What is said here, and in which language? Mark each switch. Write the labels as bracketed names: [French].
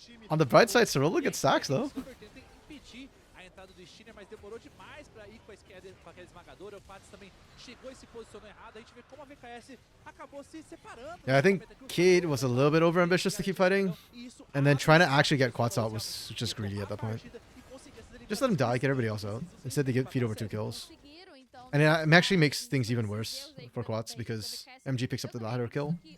[English] On the bright side, Sarulu gets stacks though. [Portuguese] A entrada do Shinner, mas demorou demais pra ir com a esquerda, com aquela esmagadora. O Pats também chegou e se posicionou errado. A gente vê como a VKS acabou se separando. [English] Yeah, I think Cade was a little bit overambitious to keep fighting. And then trying to actually get Quats out was just greedy at that point. Just let him die, get everybody else out. Instead they feed over 2 kills. And it actually makes things even worse for Quats because MG picks up the ladder kill.